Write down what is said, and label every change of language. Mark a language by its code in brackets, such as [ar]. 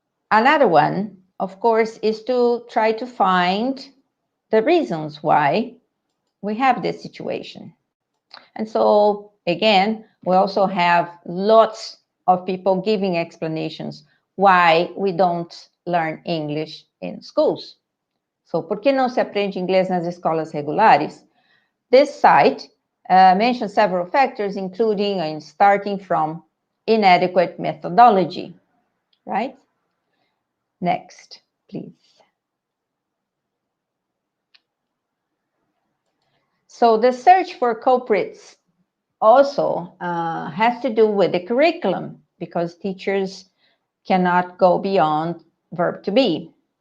[en] Another one, of course, is to try to find the reasons why we have this situation. And so, again, we also have lots of people giving explanations why we don't learn English in schools. [pt] So, por que não se aprende inglês nas escolas regulares? [en] This site mentions several factors, including and starting from inadequate methodology, right? Next, please. So the search for culprits also has to do with the curriculum, because teachers cannot go beyond verb to be.